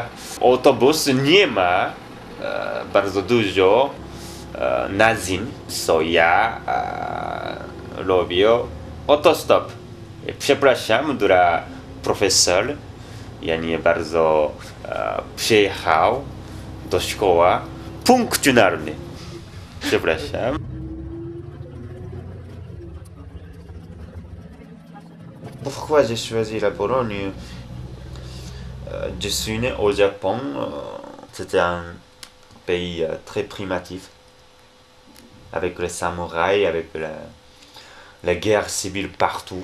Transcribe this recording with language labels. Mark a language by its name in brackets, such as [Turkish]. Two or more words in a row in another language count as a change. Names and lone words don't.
[Polish] Autobus nie ma bardzo dużo nazwisk, co ja robię autostop. Przepraszam dla profesora, ja nie bardzo przyjechał do szkoły punktualnie. Przepraszam. [French] Pourquoi j'ai choisi la Pologne? Je suis né au Japon. C'était un pays très primitif, avec les samouraïs, avec la guerre civile partout.